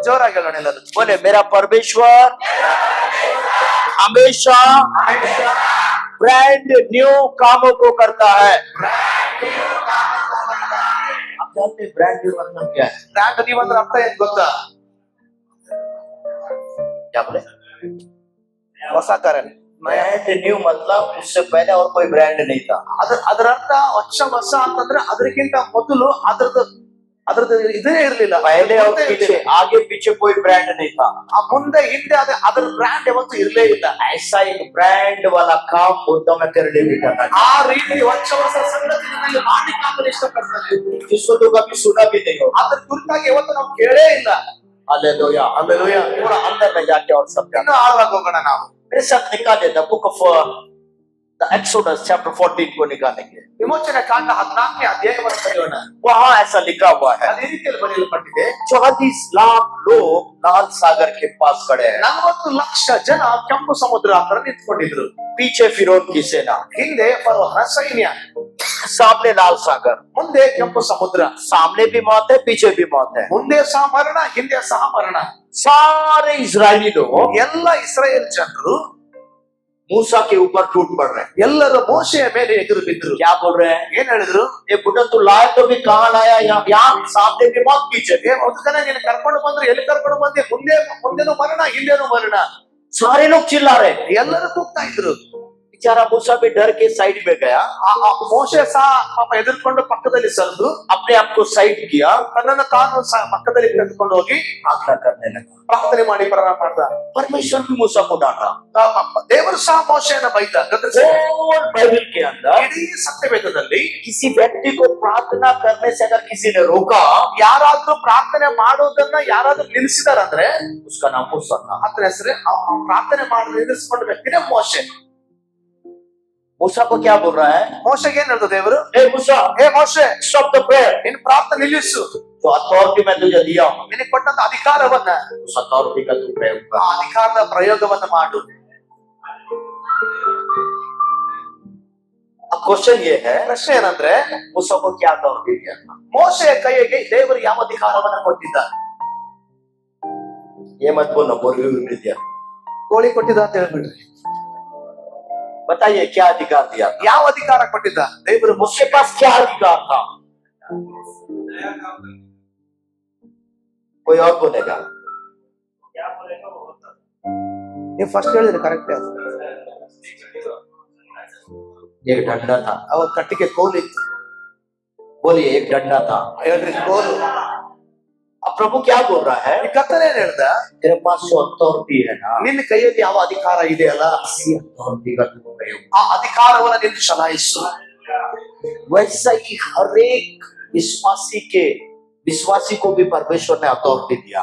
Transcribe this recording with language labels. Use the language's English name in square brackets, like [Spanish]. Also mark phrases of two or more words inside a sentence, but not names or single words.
[Kannada] ಜೋರಾಗಿ ಹೇಳೋಣ ಎಲ್ಲರೂ. [Hindi] बोले मेरा परमेश्वर हमेशा [English] brand new [Hindi] कामों को करता है। आप जानते हैं [English] brand new [Hindi] मतलब क्या है? [English] brand new [Kannada] ಅಂದ್ರೆ ಅರ್ಥ ಏನ್ ಗೊತ್ತಾ? [Hindi] क्या बोले? [Kannada] ಹೊಸ ಕಾರ್ಯ. [English] brand new [Hindi] मतलब उससे पहले और कोई ब्रांड नहीं था। [Kannada] ಅದರ ಅರ್ಥ ಹೊಸ ಅಂತಂದ್ರೆ ಅದಕ್ಕಿಂತ ಮೊದಲು ಅದ್ರದ್ದು ಇದೇ ಇರ್ಲಿಲ್ಲ. [Hindi] पहले और पीछे, आगे पीछे कोई ब्रांड नहीं था। [Kannada] ಆ ಮುಂದೆ ಹಿಂದೆ ಅದರ ಬ್ರ್ಯಾಂಡ್ ಯಾವತ್ತೂ ಇರ್ಲೇ ಇಲ್ಲ. [Hindi] ऐसा एक ब्रांड वाला काम होता मैं तेरे लिए भी करना चाहता [Kannada] ಆ ರೀತಿ ಹೊಸ ಸಂಗತಿಗಳಲ್ಲಿ ಮಾಡ್ಲಿಕ್ಕೆ ಆತನು ಇಷ್ಟಪಡ್ತಾನೆ. [Hindi] हूं, जिसको तो कभी सुना भी नहीं होगा। [Kannada] ಅದ್ರ ಕುರಿತಾಗಿ ಯಾವತ್ತೂ ನಾವು ಕೇಳೇ ಇಲ್ಲ. [Hindi] हालेलुया। [Kannada] ಹಲ್ಲೆಲೂಯಾ. [Hindi] पूरा अंदर में जाके और सब [Kannada] ಇನ್ನು ಆಳವಾಗಿ ಹೋಗೋಣ ನಾವು. [Hindi] मेरे साथ निकाल देता [English] Book of the Exodus chapter 14 [Hindi] को निकालेंगे। [Kannada] ವಿಮೋಚನೆ ಕಾಂಡ 14ನೇ ಅಧ್ಯಾಯವನ್ನು ಕಲಿಯೋಣ. [Hindi] वहां ऐसा लिखा हुआ है, [Kannada] ಅದೇ ರೀತಿಯಲ್ಲಿ ಬರೆಯಲ್ಪಟ್ಟಿದೆ, [Hindi] 40 लाख लोग लाल सागर के पास खड़े हैं। [Kannada] 40 ಲಕ್ಷ ಜನ ಕೆಂಪು ಸಮುದ್ರ ಹತ್ರ ನಿಂತ್ಕೊಂಡಿದ್ರು. [Hindi] पीछे फिरौन की सेना, [Kannada] ಹಿಂದೆ ಫರೋಹನ ಸೈನ್ಯ, [Hindi] सामने लाल सागर। [Kannada] ಮುಂದೆ ಕೆಂಪು ಸಮುದ್ರ. [Hindi] सामने भी मौत है, पीछे भी मौत है। [Kannada] ಮುಂದೆ ಸಹ ಮರಣ, ಹಿಂದೆ ಸಹ ಮರಣ. [Hindi] सारे इजरायली लोग [Kannada] ಎಲ್ಲ ಇಸ್ರಾಯೇಲ್ ಜನರು [Hindi] मूसा के ऊपर टूट पड़ रहे हैं। [Kannada] ಎಲ್ಲರೂ ಮೋಶೆಯ ಮೇಲೆ ಎದುರು ಬಿದ್ರು. [Hindi] क्या बोल रहे हैं? [Kannada] ಏನ್ ಹೇಳಿದ್ರು? [Hindi] ये बुढ़ा तू लाया तो भी कहाँ लाया? यहाँ सामने भी मौत पीछे भी। [Kannada] ಒಂದ್ಸಲ ನೀನು ಕರ್ಕೊಂಡು ಬಂದ್ರೆ ಎಲ್ಲಿ ಕರ್ಕೊಂಡು ಬಂದೆ? ಮುಂದೆನೂ ಮರಣ, ಹಿಂದೆನೂ ಮರಣ. [Hindi] सारे लोग चिल्ला रहे हैं। [Kannada] ಎಲ್ಲರೂ ಕೂಗ್ತಾ ಇದ್ರು. [Hindi] बेचारा मूसा भी डर के साइड में गया, [Kannada] ಆ ಮೋಶೆ ಸಹ ಪಾಪ ಎದುರ್ಕೊಂಡು ಪಕ್ಕದಲ್ಲಿ ಸರಿದು [Hindi] अपने आप को साइड किया, [Kannada] ತನ್ನನ್ನು ತಾನು ಸಹ ಪಕ್ಕದಲ್ಲಿ ತೆಗೆದುಕೊಂಡು ಹೋಗಿ [Hindi] प्रार्थना करने लगा। [Kannada] ಪ್ರಾರ್ಥನೆ ಮಾಡಿ ಪ್ರಾರಂಭ ಮಾಡ್ದ. [Hindi] परमेश्वर भी मूसा को डांटा। [Kannada] ದೇವರು ಸಹ ಮೋಶೆಯನ್ನು ಬೈದ. [English] whole Bible [Hindi] के अंदर [Kannada] ಇಡೀ ಸತ್ಯವೇದದಲ್ಲಿ [Hindi] किसी व्यक्ति को प्रार्थना करने से अगर किसी ने रोका, [Kannada] ಯಾರಾದ್ರೂ ಪ್ರಾರ್ಥನೆ ಮಾಡೋದನ್ನ ಯಾರಾದ್ರೂ ನಿಲ್ಲಿಸಿದಾರಂದ್ರೆ [Hindi] उसका नाम मूसा था। [Kannada] ಆತನ ಹೆಸರು ಪ್ರಾರ್ಥನೆ ಮಾಡಿ ನಿಲ್ಲಿಸಿಕೊಂಡ ವ್ಯಕ್ತಿನೇ ಮೋಶೆ. [Hindi] मूसा को क्या बोल रहा है? [Kannada] ಮೋಶೆಗೆ ಏನ್ ಹೇಳ್ದ ದೇವರು? [Hindi] हे मूसा, [Kannada] ಹೇ ಮೋಶೆ, [English] stop the prayer। [Kannada] ನಿನ್ನ ಪ್ರಾರ್ಥನೆ ನಿಲ್ಲಿಸು. [Hindi] तो अथॉरिटी मैं तुझे दिया हूं, [Kannada] ನಿನಗೆ ಕೊಟ್ಟಂತ ಅಧಿಕಾರವನ್ನ, [Hindi] उस अथॉरिटी का तू प्रयोग कर। [Kannada] ಆ ಅಧಿಕಾರದ ಪ್ರಯೋಗವನ್ನ ಮಾಡು. [Hindi] अब क्वेश्चन ये है, [Kannada] ಪ್ರಶ್ನೆ ಏನಂದ್ರೆ [Hindi] मूसा को क्या अथॉरिटी दिया था? [Kannada] ಮೋಶೆಯ ಕೈಗೆ ದೇವರು ಯಾವ ಅಧಿಕಾರವನ್ನ ಕೊಟ್ಟಿದ್ದ? [Hindi] ये मत बोलो मुर्गी भी दिया। [Kannada] ಕೋಳಿ ಕೊಟ್ಟಿದ್ದ ಅಂತ ಹೇಳ್ಬಿಡ್ರಿ. [Hindi] बताइए क्या अधिकार दिया था? [Kannada] ಯಾವ ಅಧಿಕಾರ ಕೊಟ್ಟಿದ್ದ ದೇವರು? [Hindi] उसके पास क्या अधिकार था? कोई और बोलेगा? [Kannada] ನೀವು ಫಸ್ಟ್ ಹೇಳಿದ್ರಿ ಕರೆಕ್ಟ್. [Hindi] एक डंडा था। [Kannada] ಅವ ಕಟ್ಟಿಗೆ ಕೋಲಿತ್ತು. [Hindi] बोलिए एक डंडा था। [Kannada] ಹೇಳ್ರಿ ಕೋಲು. [Hindi] अब प्रभु क्या बोल रहा है? [Kannada] ಈ ಕರ್ತನೆ ಏನ್ ಹೇಳ್ದ? [Hindi] तेरे पास जो अथॉरिटी है ना, [Kannada] ನಿನ್ನ कೈಯಲ್ಲಿ ಯಾವ ಅಧಿಕಾರ ಇದೆಯಲ್ಲ, [Hindi] इसी अथॉरिटी का तू प्रयोग। [Kannada] ಆ ಅಧಿಕಾರವನ್ನ ನೀನು ಚಲಾಯಿಸು. [Hindi] वैसा ही हर एक विश्वासी को भी परमेश्वर ने अथॉरिटी दिया।